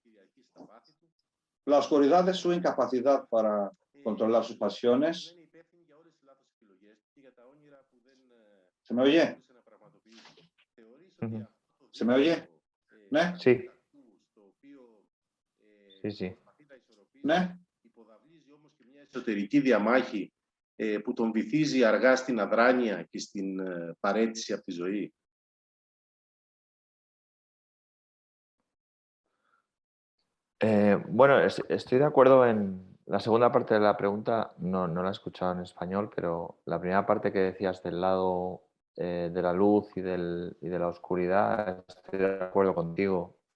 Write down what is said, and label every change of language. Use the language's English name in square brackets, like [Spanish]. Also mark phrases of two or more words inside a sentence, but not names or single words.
[Spanish] La oscuridad es su incapacidad para controlar sus pasiones. ¿Se me oye? ¿Se me oye? ¿Ne? Sí. Sí, sí. ¿Ne? [Greek] Εσωτερική διαμάχη που τον βυθίζει αργά στην αδράνεια και στην παρέτηση από τη ζωή. [Spanish] Bueno, estoy de acuerdo en la segunda parte de la pregunta, no la he escuchado en español, pero la primera parte que decías del lado de la luz y de la oscuridad, estoy de acuerdo contigo.